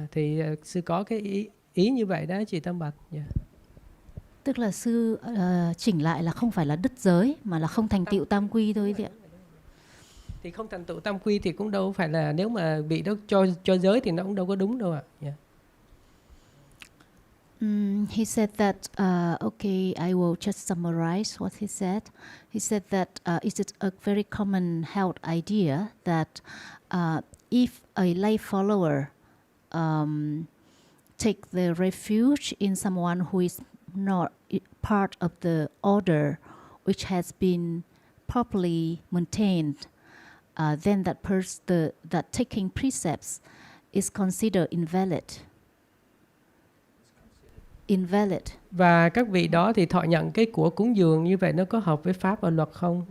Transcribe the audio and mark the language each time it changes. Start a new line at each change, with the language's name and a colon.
Vietnamese: Thì sư có cái ý như vậy đó chị Tam Bạch.
English: Yeah.
Vietnamese: Tức là sư chỉnh lại là không phải là đứt giới mà là không thành tựu tam quy thôi chị ạ. Thì không thành tựu tam quy thì cũng đâu phải là, nếu mà vị đó cho giới thì nó cũng đâu có đúng đâu ạ.
English: Yeah. He said that, okay, I will just summarize what he said. He said that it is a very common held idea that if a lay follower take the refuge in someone who is not part of the order which has been properly maintained, then that taking precepts is considered invalid.
Vietnamese: Và các vị đó thì thọ nhận cái của cúng dường như vậy nó có hợp với pháp và luật không?